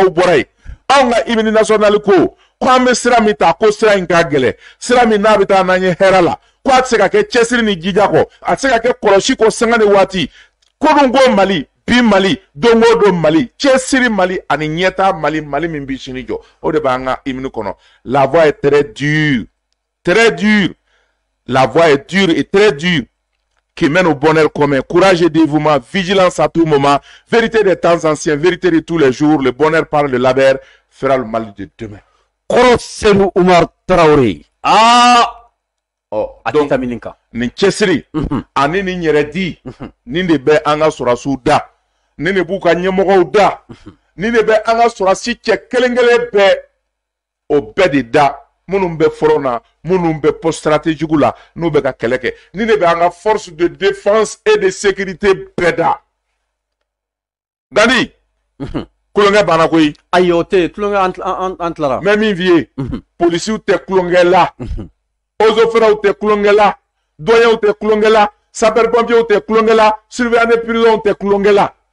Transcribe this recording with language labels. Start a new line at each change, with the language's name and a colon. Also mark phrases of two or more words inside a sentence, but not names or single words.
Bambara: bɔra yen anw ka
French: hymne national
Bambara: ko an bɛ sira min ta ko sira in ka gɛlɛn sira min n'a bɛ taa n'an ye hɛrɛ la ko a tɛ se ka kɛ cɛsiri ni jija kɔ a tɛ se ka kɛ kɔlɔsi kɔ sanga ni waati kodon ko Mali bi Mali don o don Mali cɛsiri Mali ani ɲɛta Mali min bɛ sini jɔ o de b'an ka hymne kɔnɔ
French: la voie est très dure la voie est dure et très dure qui mène au bonheur commun. Courage et dévouement, vigilance à tout moment, vérité des temps anciens, vérité de tous les jours, le bonheur par le labeur fera le mal de demain.
Bambara: Korosenu Umar Traoré. Ah! Oh, donc, nin cɛsiri ani nin yɛrɛ di nin de bɛ an ka sɔrɔsiw da nin de b'u ka ɲɛmɔgɔw da nin de bɛ an ka sɔrɔsi cɛ kelen-kelen bɛɛ o bɛɛ de da minnu bɛ front na minnu bɛ
French: poste stratégique
Bambara: la n'u bɛ ka kɛlɛ kɛ nin de bɛ an ka
French: force de défense et de sécurité
Bambara: bɛɛ da Dani kulonkɛ banna koyi ayi o tɛ kulonkɛ an tilara mɛ min f'i ye polisiw tɛ kulonkɛ la ozoferaw tɛ kulonkɛ la doyɛnw tɛ kulonkɛ la sapeurs-pompiers tɛ kulonkɛ la
French: surveillants de prison
Bambara: tɛ kulonkɛ la